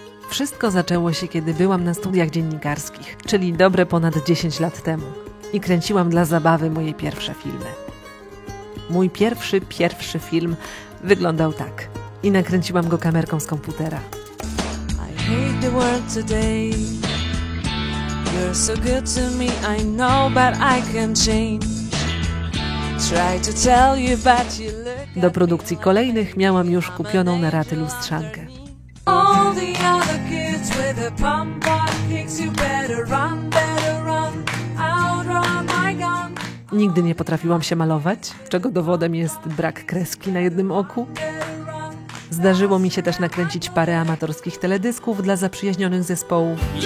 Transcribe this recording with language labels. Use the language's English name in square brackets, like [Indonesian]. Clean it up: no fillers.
[Polish] Wszystko zaczęło się, kiedy byłam na studiach dziennikarskich, czyli dobre ponad 10 lat temu. I kręciłam dla zabawy moje pierwsze filmy. Mój pierwszy film wyglądał tak. I nakręciłam go kamerką z komputera. [English] I hate the world today. You're so good to me, I know, but I can change. Try to tell you, but you look. [Polish] Do produkcji kolejnych miałam już kupioną na raty lustrzankę. [English] All the other kids with a pump on kicks, you better run, outrun my gun. [Polish] Nigdy nie potrafiłam się malować, czego dowodem jest brak kreski na jednym oku. Zdarzyło mi się też nakręcić parę amatorskich teledysków dla zaprzyjaźnionych zespołów.